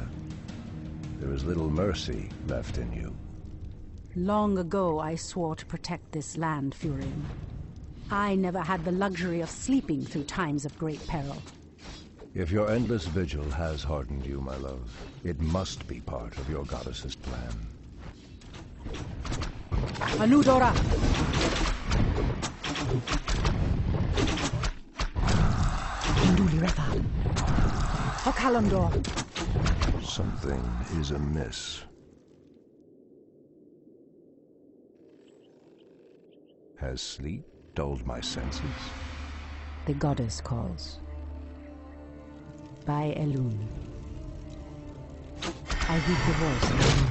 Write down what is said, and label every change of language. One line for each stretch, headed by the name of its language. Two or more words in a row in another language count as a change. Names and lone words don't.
English: There is little mercy left in you. Long ago, I swore to protect this land, Furion. I never had the luxury of sleeping through times of great peril. If your endless vigil has hardened you, my love, it must be part of your goddess's plan. Anudora! Induliretha. Okalamdor. Something is amiss. Has sleep dulled my senses? The goddess calls. By Elune. I heed the voice of Elune.